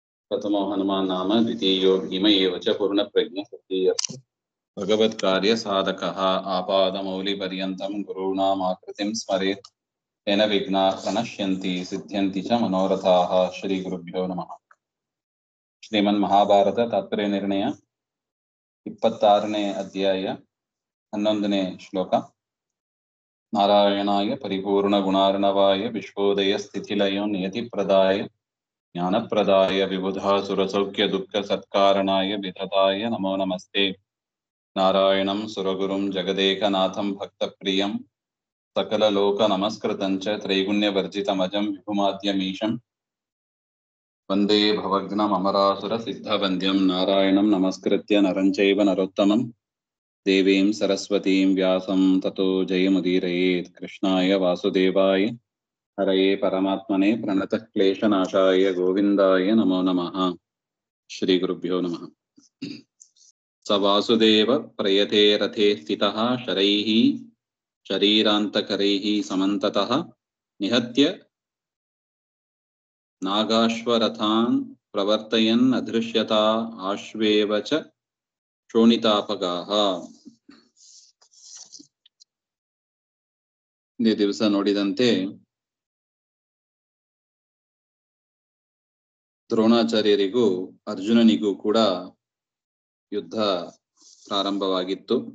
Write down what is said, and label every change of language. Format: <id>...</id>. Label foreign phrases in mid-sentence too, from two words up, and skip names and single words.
<sa>प्रथमो हनुमान् नाम द्वितीयो भीम एव च पूर्णप्रज्ञ तृतीयः भगवत्कार्य साधकः आपादमौलिपर्यन्तं गुरूणामाकृतिं स्मरेत् तेन विघ्नाः प्रणश्यन्ति सिद्ध्यन्ति च मनोरथाः। श्रीगुरुभ्यो नमः।</sa> <kn>ಶ್ರೀಮನ್ಮಹಾಭಾರತ ತಾತ್ಪರ್ಯ ನಿರ್ಣಯ 26ನೇ ಅಧ್ಯಾಯ 11ನೇ ಶ್ಲೋಕ.</kn> <sa>ನಾರಾಯಣಾಯ ಪರಿಪೂರ್ಣ ಗುಣಾರ್ಣವಾಯ ವಿಶ್ವೋದಯ ಸ್ಥಿತಿಲಯೋ ನಿಯತಿಪ್ರದಾಯ ಜ್ಞಾನಪ್ರದಾಯ ವಿಬುಧಾಸುರಸೌಖ್ಯ ದುಃಖ ಸತ್ಕಾರಣಾಯ ವಿಧತಾಯ ನಮೋ ನಮಸ್ತೆ. ನಾರಾಯಣಂ ಸುರಗುರುಂ ಜಗದೇಕನಾಥಂ ಭಕ್ತಪ್ರಿಯಂ ಸಕಲಲೋಕ ನಮಸ್ಕೃತಂಚ ತ್ರೈಗುಣ್ಯವರ್ಜಿತಮಜಂ ವಿಭುಮಾದ್ಯಮೀಶಂ ವಂದೇ ಭವಗ್ನಂ ಅಮರಾಸುರ ಸಿದ್ಧವಂದ್ಯಂ. ನಾರಾಯಣಂ ನಮಸ್ಕೃತ್ಯ ನರಂ ಚೈವ ನರೋತ್ತಮಂ ದೇವೀಂ ಸರಸ್ವತೀಂ ವ್ಯಾಸಂ ತತೋ ಜಯಮುದೀರಯೇತ್. ಕೃಷ್ಣಾಯ ವಾಸುದೇವಾಯ ಹರಯೇ ಪರಮಾತ್ಮನೇ ಪ್ರಣತಃ ಕ್ಲೇಶನಾಶಾಯ ಗೋವಿಂದಾಯ ನಮೋ ನಮಃ. ಶ್ರೀ ಗುರುಭ್ಯೋ ನಮಃ. ಸ ವಾಸುದೇವ ಪ್ರಯತೆ ರಥೇ ಸ್ಥಿತಃ ಶರೈಃ ಶರೀರಾಂತಕರೈಃ ಸಮಂತತಃ ನಿಹತ್ಯ ನಾಗಾಶ್ವರಥಾನ್ ಪ್ರವರ್ತಯನ್ ಅದೃಶ್ಯತಾ ಆಶ್ವೇವ ಚ ಶೋಣಿತಾಪಗಾಹ.</sa> <kn>ಈ ದಿವಸ ನೋಡಿದಂತೆ ದ್ರೋಣಾಚಾರ್ಯರಿಗೂ ಅರ್ಜುನನಿಗೂ ಕೂಡ ಯುದ್ಧ ಪ್ರಾರಂಭವಾಗಿತ್ತು.</kn>